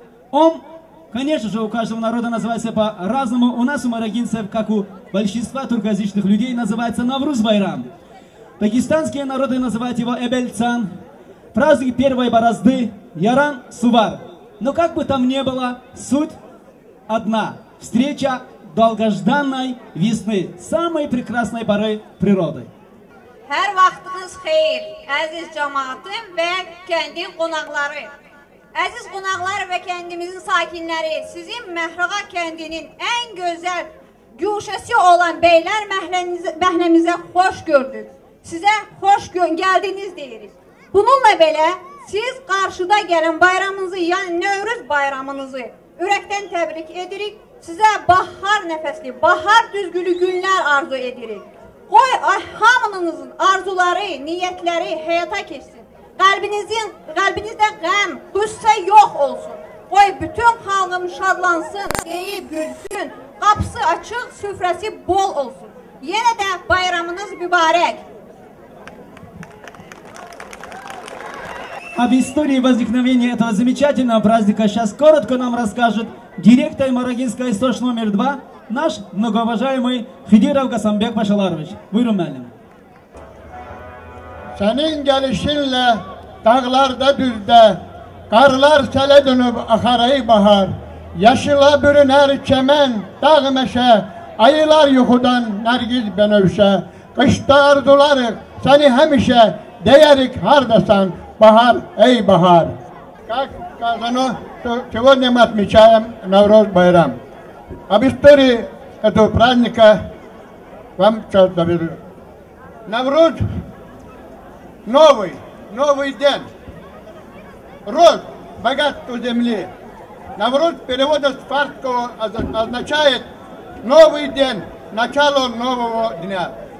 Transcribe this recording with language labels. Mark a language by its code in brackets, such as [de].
[ru] Он, конечно же, у каждого народа называется по-разному. У нас, у марагинцев, как у большинства туркоязычных людей, называется Навруз-Байрам. Дагестанские народы называют его Эбельцан. Праздник первой борозды, Яран-Сувар. Но как бы там ни было, суть одна. Встреча долгожданной весны, самой прекрасной поры природы. [az] Hər vaxtınız xeyir, əziz cəmaatım və kəndin qonaqları. Əziz qonaqlar və kəndimizin sakinləri, sizin Məhrağa kəndinin ən gözəl güşəsi olan Beylər məhəlləmizə xoş gördük. Sizə xoş gəldiniz deyirik. Bununla belə siz qarşıda gələn bayramınızı, yəni Növrüz bayramınızı ürəkdən təbrik edirik. Sizə bahar nəfəsli, bahar düzgülü günlər arzu edirik. Qoy hamınızın arzuları, niyyətləri həyata keçsin. Qəlbinizdə qəm, qüssə yox olsun. Qoy bütün xalqım şadlansın, deyib gülsün, qapısı açıq, süfrəsi bol olsun. Yenə də bayramınız mübarək. [ru] Об истории возникновения этого замечательного праздника сейчас коротко нам расскажет директор Марагинской СОШ номер 2, наш многоуважаемый Хидиров Гасамбек Пашаларович. [az] Buyurun müəllim. Senin gelişinle dağlarda düzde, karlar sele dönüp akar ey bahar. Yaşıla bürüner çemen, dağ meşe, ayılar yuhudan nergiz benövşe. Kışta arzularık seni hemişe, değerik hardasan. Bahar, эй, Bahar! [ru] Как сказано, что сегодня мы отмечаем Навруз-Байрам. Об истории этого праздника вам сейчас доведу. Навруз – новый день. Рост, богатство земли. Навруз перевода с фарского означает новый день, начало нового дня.